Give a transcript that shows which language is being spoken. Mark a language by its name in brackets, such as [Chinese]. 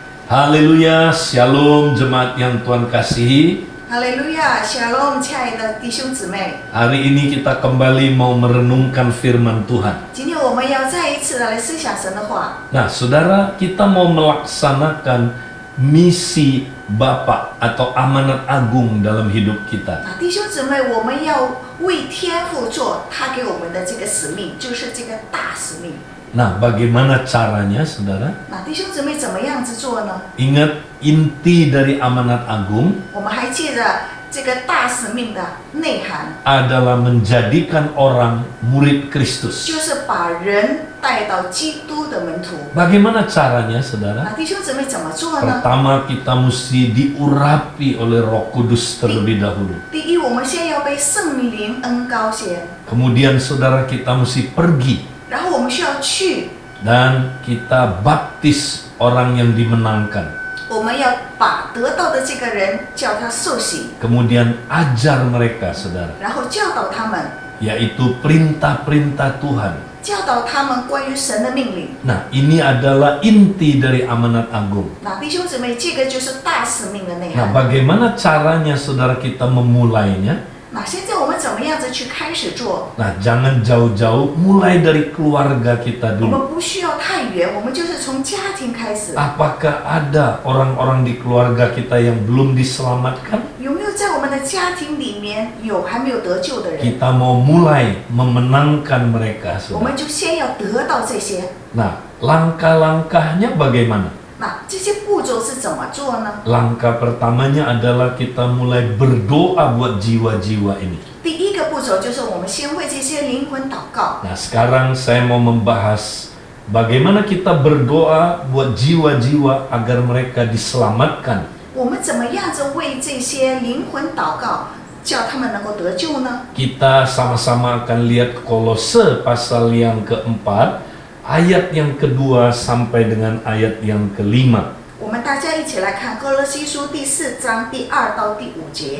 [Indonesian] Haleluya, Shalom jemaat yang Tuhan kasihi. [Chinese] 哈利路亚 ，Shalom， 亲爱的弟兄姊妹， [Indonesian] Hari ini kita kembali mau merenungkan firman Tuhan. [Chinese] 今天我们要再一次的来思想神的话。 [Indonesian] Nah, saudara, kita mau melaksanakan misi Bapa atau amanat agung dalam hidup kita. [Chinese] 弟兄姊妹，我们要为天父做他给我们的这个使命，就是这个大使命。 [Indonesian] Nah, bagaimana caranya, saudara? [Chinese] 弟兄姊妹怎么样子做呢？ [Indonesian] Ingat inti dari amanat agung [Chinese] 我们还记得这个大使命的内涵， [Indonesian] adalah menjadikan orang murid Kristus. [Chinese] 就是把人带到基督的门徒。 [Indonesian] Bagaimana caranya, saudara? [Chinese] 弟兄姊妹怎么做呢？ [Indonesian] Pertama, kita mesti diurapi oleh Roh Kudus terlebih dahulu. [Chinese] 第一，我们先要被圣灵恩膏先， [Indonesian] Kemudian, saudara, kita mesti pergi [Chinese] 然后我们需要去， [Indonesian] dan kita baptis orang yang dimenangkan. [Chinese] 我们要把得到的这个人叫他受洗， [Indonesian] Kemudian ajar mereka, saudara, [Chinese] 然后教导他们， [Indonesian] yaitu perintah-perintah Tuhan. [Chinese] 教导他们关于神的命令。 [Indonesian] Nah, ini adalah inti dari amanat agung. [Chinese] 弟兄姊妹，这个就是大使命的内 [Indonesian] Nah, [Chinese] 涵。 [Indonesian] bagaimana caranya, saudara, kita memulainya? [Chinese] 现在我们怎么样子去开始做？ [Indonesian] Nah, jangan jauh-jauh, mulai dari keluarga kita [Chinese] 我 [Indonesian] dulu. [Chinese] 们不需要太远，我们就是从家庭开始。 [Indonesian] Apakah ada orang-orang di keluarga kita yang belum diselamatkan? [Chinese] 有没有在我们的家庭里面有还没有得救的人？ [Indonesian] Kita mau mulai memenangkan mereka, [Chinese] 我 [Indonesian] saudara. [Chinese] 们就先要得到这些。 [Indonesian] Nah, langkah-langkahnya bagaimana? [Chinese] 这些步骤是怎么做呢？ [Indonesian] Langkah pertamanya adalah kita mulai berdoa buat jiwa-jiwa ini. [Chinese] 第一个步骤就是我们先为这些灵魂祷告。 [Indonesian] Nah, sekarang saya mau membahas bagaimana kita berdoa buat jiwa-jiwa agar mereka diselamatkan. [Chinese] 我们怎么样子为这些灵魂祷告，叫他们能够得救呢？ [Indonesian] Kita sama-sama akan lihat Kolose pasal yang keempat, ayat yang kedua sampai dengan ayat yang kelima. [Chinese] 我们大家一起来看歌罗西书第4章第2到第5节。